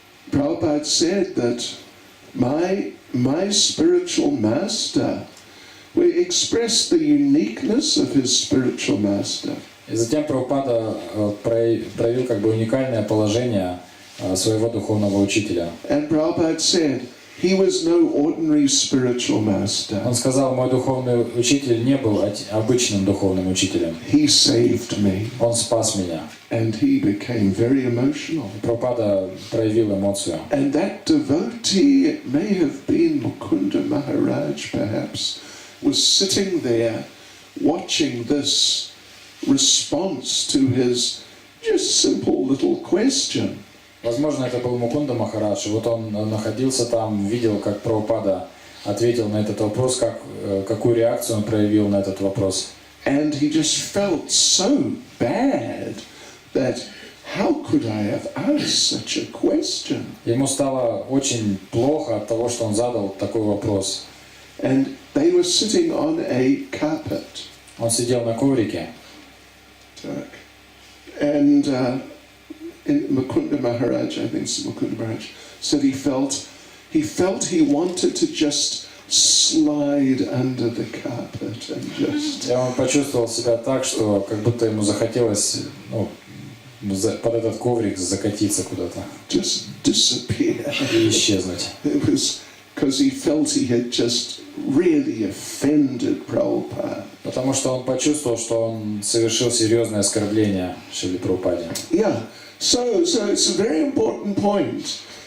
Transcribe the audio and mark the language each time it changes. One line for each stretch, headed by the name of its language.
English: Prabhupada said that my spiritual master, we expressed the uniqueness of his spiritual master.
Russian: И затем Прабхупада проявил как бы уникальное положение своего духовного учителя.
English: And Prabhupada said, he was no ordinary spiritual master.
Russian: Он сказал: мой духовный учитель не был обычным духовным учителем.
English: He saved me.
Russian: Он спас меня.
English: And he became very emotional.
Russian: Прабхупада проявил эмоцию.
English: And that devotee, it may have been Mukunda Maharaj perhaps, was sitting there watching this response to his just simple little question.
Russian: Возможно, это был Мукунда Махарадж, и вот он находился там, видел, как Прабхупада ответил на этот вопрос, какую реакцию он проявил на этот вопрос.
English: And he just felt so bad that how could I have asked such a question?
Russian: Ему стало очень плохо от того, что он задал такой вопрос.
English: And they were sitting on a carpet.
Russian: Он сидел на коврике.
English: And Mukunda Maharaj, I think it's Mukunda Maharaj, said he felt he wanted to just slide under the carpet and just.
Russian: И он почувствовал себя так, что как будто ему захотелось под этот коврик закатиться куда-то
English: just disappear.
Russian: и исчезнуть.
English: It was because he felt he had just really offended Prabhupada.
Russian: Потому что он почувствовал, что он совершил серьезное оскорбление Шриле Прабхупаде.
English: Yeah, so it's a very important point.